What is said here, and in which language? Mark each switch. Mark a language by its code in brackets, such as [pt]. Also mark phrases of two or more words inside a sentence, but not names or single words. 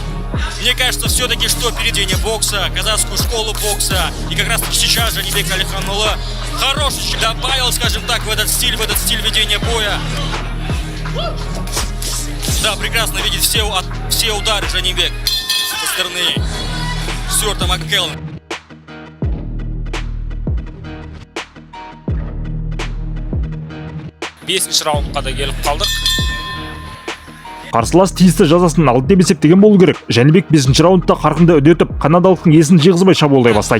[ru] Мне кажется, все-таки, что переведение бокса, казахскую школу бокса, и как раз таки сейчас Жанибек Алимханулла хороший добавил, скажем так, в этот стиль ведения боя. Да, прекрасно видит все удары Жанибек со стороны Стюарта Маккеллана. [kk] Бесінші раундқа да келіп қалдық. Қарсылас тиісті жазасын алды деп есептеген болу керек. Жәнібек 5-ші раундта қарқынды үдетіп, канадалықтың есін жиғызбай шабуылдай бастайды.